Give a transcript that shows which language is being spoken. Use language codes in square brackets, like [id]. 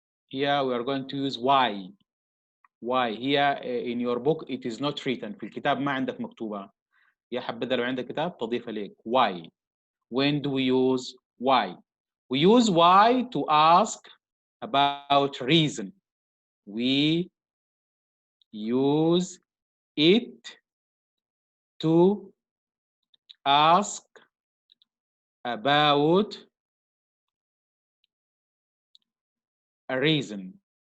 [en] Here we are going to use why. Why. Here in your book it is not written. [ar] في الكتاب ما عندك مكتوبة. يا حبذا لو عندك كتاب تضيفها لك. [en] Why. When do we use why? We use why to ask about reason. We use it to ask about a reason.